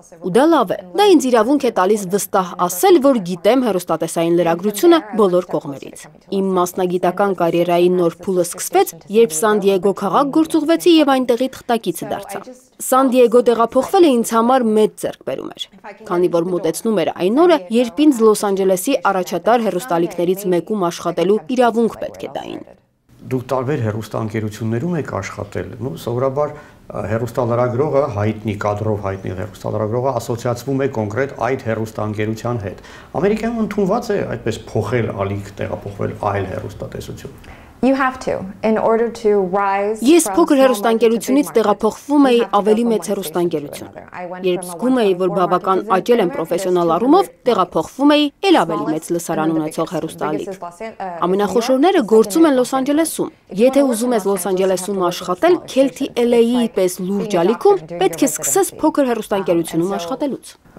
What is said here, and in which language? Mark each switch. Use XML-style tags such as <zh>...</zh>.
<hy>Ու դա լավ է։ Դա ինձ իրավունք է տալիս վստահ ասել, որ գիտեմ հեռուստատեսային լրագրությունը բոլոր կողմերից։ Իմ մասնագիտական կարիերայի նոր փուլը սկսվեց, երբ Սան Դիեգո քաղաք գործուղվեցի եւ այնտեղի թղթակիցը դարձա։ Սան Դիեգո տեղափոխվելը ինձ համար մեծ ձեռքբերում էր, քանի որ մոտեցնում էր այն օրը, երբ ինձ Լոս Անջելեսի առաջատար հեռուստալիքներից մեկում աշխատելու իրավունք պետք է տային։ Դուք տարբեր հեռուստաընկերություններում եք աշխատել, սովորաբար հեռուստալրագրողը հայտնի կադրով հայտնի հեռուստալրագրողը ասոցիացվում է կոնկրետ այդ հեռուստաընկերության հետ։ Ամերիկայում ընդունված է այդպես փոխել ալիք, տեղափոխվել այլ հեռուստատեսություն։</hy> <en>You have to in order to rise.</en> <hy>Ես փոքր հեռուստաընկերությունից տեղափոխվում էի ավելի մեծ հեռուստաընկերություն։ Երբ զգում էի, որ բավական աճել եմ պրոֆեսիոնալ առումով, տեղափոխվում էի ել ավելի մեծ լսարան ունեցող հեռուստաալիք։ Ամենախոշորները գործում են Լոս Անջելեսում։ Եթե ուզում ես Լոս Անջելեսում աշխատել, KTLA-ի պես լուրջ ալիքում պետք է սկսես փոքր հեռուստաընկերությունում աշխատելուց։</hy>